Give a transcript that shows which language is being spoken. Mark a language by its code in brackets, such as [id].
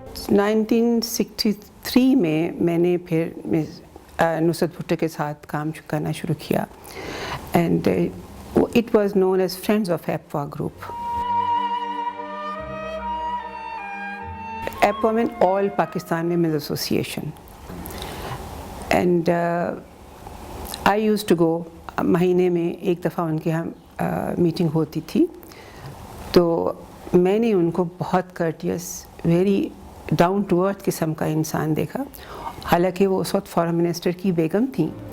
[hi] Nineteen 1963 में मैंने फिर नुसरत भुट्टो के साथ काम करना शुरू किया. [en] And it was known as Friends of APWA group. APWA meant All Pakistan Women's Association. And I used to go, [hi] महीने में एक दफ़ा उनके यहाँ मीटिंग होती थी. तो मैंने उनको बहुत [en] courteous, very down to earth [hi] किस्म का इंसान देखा. हालांकि वो उस वक्त फॉरेन मिनिस्टर की बेगम थी.